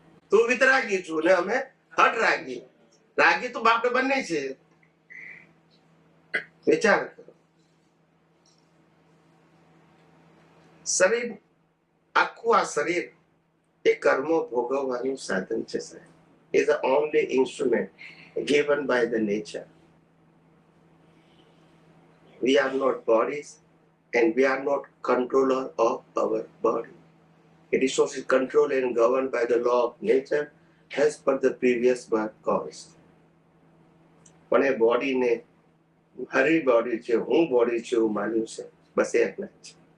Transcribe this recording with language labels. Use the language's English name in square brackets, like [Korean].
[Gujarati] તું વિતરાગી છું ને અમે હઠરાગી. રાગી તો બાપડે બંને છે. વિચાર કરો. શરીર, આખું આ શરીર એ કર્મો ભોગવવાનું સાધન છે સાહેબ. [English] is the only instrument given by the nature. We are not bodies and we are not controller of our body. It is also controlled and governed by the law of nature as per the previous birth cause. [Gujarati] પણ એ બોડીને હરી body છે, હું body છે એવું માન્યું છે, બસ એ અજ્ઞાન છે.